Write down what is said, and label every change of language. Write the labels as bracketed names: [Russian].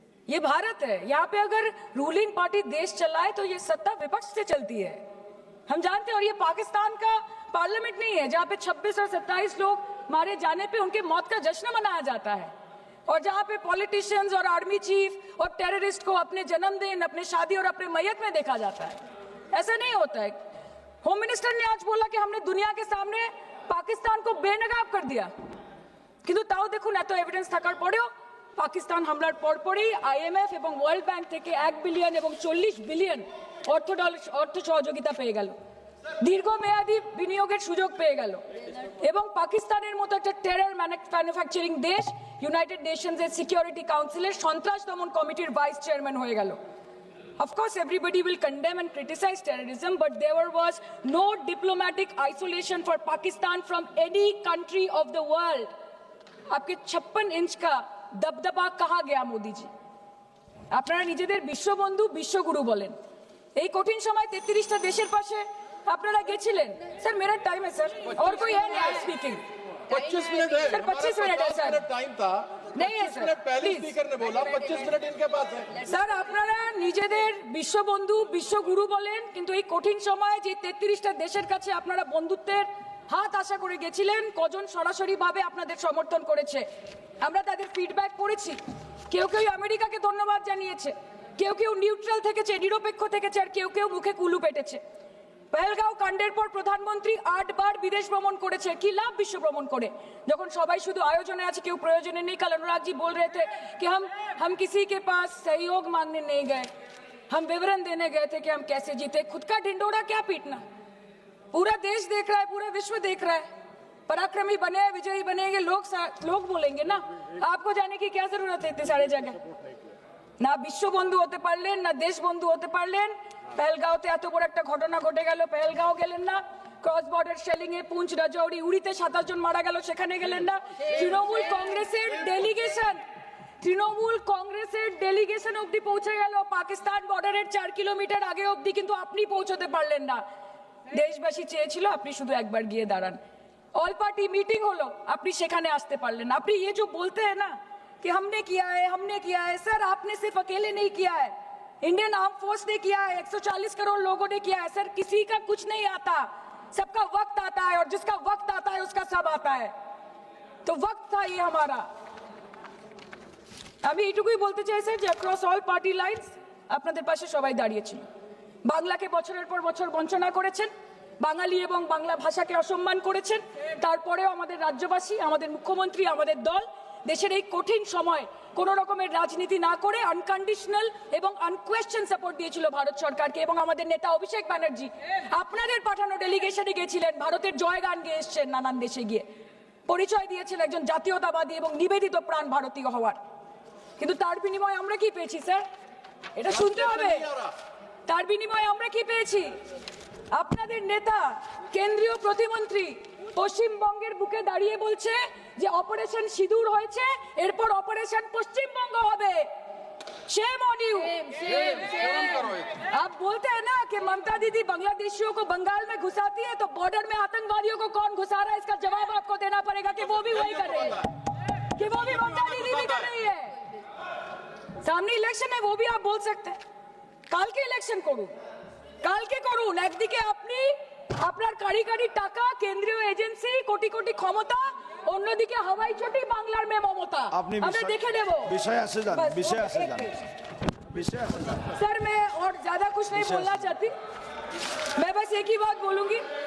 [Hindi] ये भारत है, यहाँ पे अगर रूलिंग पार्टी देश चलाए तो ये सत्ता विपक्ष से चलती है, हम जानते हैं। और ये पाकिस्तान का पार्लियामेंट नहीं है जहाँ पे 26 और 27 लोग मारे जाने पे उनके मौत का जश्न मनाया जाता है, और जहाँ पे पॉलिटिशियंस और आर्मी चीफ और टेररिस्ट को अपने जन्मदिन, अपने शादी और अपने मैयत में देखा जाता है। ऐसा नहीं होता है। होम मिनिस्टर ने आज बोला कि हमने दुनिया के सामने पाकिस्तान को बेनकाब कर दिया, [Bangla] কিন্তু তাও দেখুন এত এভিডেন্স থাকার পরেও পাকিস্তান হামলার পরপরই আইএমএফ এবং ওয়ার্ল্ড ব্যাংক থেকে 1 বিলিয়ন এবং 40 বিলিয়ন অর্থ সহযোগিতা পেয়ে গেল, দীর্ঘমেয়াদী বিনিয়োগের সুযোগ পেয়ে গেল, এবং পাকিস্তানের মতো একটা টেরর ম্যানুফ্যাকচারিং দেশ ইউনাইটেড নেশনসের সিকিউরিটি কাউন্সিলের সন্ত্রাস দমন কমিটির ভাইস চেয়ারম্যান হয়ে গেল। [English] Of course, everybody will condemn and criticize terrorism, but there was no diplomatic isolation for Pakistan from any country of the world. [Hindi] आपके 56 इंच का दबदबा कहाँ गया मोदी जी? [Bangla] আপনারা নিজেদের বিশ্ববন্ধু বিশ্বগুরু বলেন, এই কঠিন সময় 33টা দেশের পাশে আপনারা গেছিলেন। স্যার [Hindi] मेरा टाइम है सर, और कोई है नहीं स्पीकिंग। 25 मिनट है सर 25 मिनट है सर, टाइम था नहीं है सर, पहले प्लीज। स्पीकर ने बोला 25 मिनट इनके पास है। [Bangla] স্যার আপনারা নিজেদের বিশ্ববন্ধু বিশ্বগুরু বলেন, কিন্তু এই কঠিন সময়ে যে 33টা দেশের কাছে আপনারা বন্ধুত্বের হাত আশা করে গেছিলেন, কজন সরাসরি ভাবে আপনাদের সমর্থন করেছে আমরা তাদের ফিডব্যাক পড়েছি। কেউ কেউ আমেরিকাকে ধন্যবাদ জানিয়েছে, কেউ কেউ নিউট্রাল থেকেছে, নিরপেক্ষ থেকেছে, আর কেউ কেউ মুখে কুলু পেটেছে। পহেলগাঁও কাণ্ডের পর প্রধানমন্ত্রী 8 বার বিদেশ ভ্রমণ করেছে, কি লাভ বিশ্ব ভ্রমণ করে যখন সবাই শুধু আয়োজনে আছে, কেউ প্রয়োজনে নেই। [Hindi] कल अनुराग जी बोल रहे थे कि हम किसी के पास सहयोग मांगने नहीं गए, हम विवरण देने गए थे कि हम कैसे जीते। खुद का ढिंडोरा क्या पीटना, पूरा देश देख रहा है, पूरा विश्व देख रहा है। पराक्रमी बने, विजयी बनेंगे लोग बोलेंगे ना, आपको जाने की क्या जरूरत है इतने सारे जगह। [Bangla] না বিশ্ববন্ধু হতে পারলেন, না দেশ বন্ধু হতে পারলেন। পেহেলগাঁওতে এত বড় একটা ঘটনা ঘটে গেল, পেহেলগাঁও গেলেন না। ক্রস বর্ডার শেলিং এ পুঞ্চ, রাজৌরি, উড়িতে 27 জন মারা গেল, সেখানে গেলেন না। তৃণমূল কংগ্রেসের ডেলিগেশন অবধি পৌঁছে গেল পাকিস্তান বর্ডারের 4 কিলোমিটার আগে অবধি, কিন্তু আপনি পৌঁছতে পারলেন না। দেশবাসী চেয়েছিল আপনি শুধু একবার গিয়ে দাঁড়ান। অল পার্টি মিটিং হলো, আপনি সেখানে আসতে পারলেন না। আপনি [Hindi] ये जो बोलते हैं ना कि हमने किया है, सर आपने सिर्फ अकेले नहीं किया है, इंडियन आर्म फोर्स ने किया है, 140 करोड़ लोगों ने किया है। सर किसी का कुछ नहीं आता, सबका वक्त आता है, और जिसका वक्त आता है उसका सब आता है। तो वक्त था ये हमारा। [Bangla] আমি এইটুকুই বলতে চাই স্যার যে অ্যাক্রস অল পার্টি লাইনস আপনাদের পাশে সবাই দাঁড়িয়েছিল। বাংলাকে বছরের পর বছর বঞ্চনা করেছেন, বাঙালি এবং বাংলা ভাষাকে অসম্মান করেছেন, তারপরেও আমাদের রাজ্যবাসী, আমাদের মুখ্যমন্ত্রী, আমাদের দল দেশের এই কঠিন সময় কোন রকমের রাজনীতি না করে আনকন্ডিশনাল এবং আনকোয়েশ্চেন সাপোর্ট দিয়েছিল ভারত সরকারকে। এবং আমাদের নেতা অভিষেক ব্যানার্জি আপনাদের পাঠানো ডেলিগেশনে গিয়েছিলেন, ভারতের জয়গান গেয়ে এসছেন, নানান দেশে গিয়ে পরিচয় দিয়েছেন একজন জাতীয়তাবাদী এবং নিবেদিত প্রাণ ভারতীয় হওয়ার। কিন্তু তার বিনিময়ে আমরা কি পেয়েছি স্যার, এটা শুনতে হবে। তার বিনিময়ে আমরা কি পেয়েছি? আপনাদের নেতা কেন্দ্রীয় প্রতিমন্ত্রী পশ্চিমবঙ্গের বুকে দাঁড়িয়ে বলছে যে অপারেশন সিঁদুর হয়েছে, এরপর অপারেশন পশ্চিমবঙ্গ হবে। [Hindi] Shame on you. आप बोलते हैं ना कि ममता दीदी बांग्लादेशियों को बंगाल में घुसाती है, तो बॉर्डर में आतंकवादियों को कौन घुसा रहा है, इसका जवाब आपको देना पड़ेगा कि वो भी वही कर रहे हैं, कि वो भी ममता दीदी भी कर रही है। सामने इलेक्शन है, वो भी आप बोल सकते हैं। [Bangla] কালকে ইলেকশন করুন, কালকে করুন। একদিকে আপনি আপনার কারিগরি টাকা, কেন্দ্রীয় এজেন্সি, কোটি কোটি ক্ষমতা, অন্যদিকে হাওয়াই চটি বাংলার মে মমতা। আমরা দেখে নেব। [Hindi] विषय से जान, विषय से जान, विषय से जान। सर मैं और ज्यादा कुछ नहीं बोलना चाहती, मैं बस एक ही बात बोलूंगी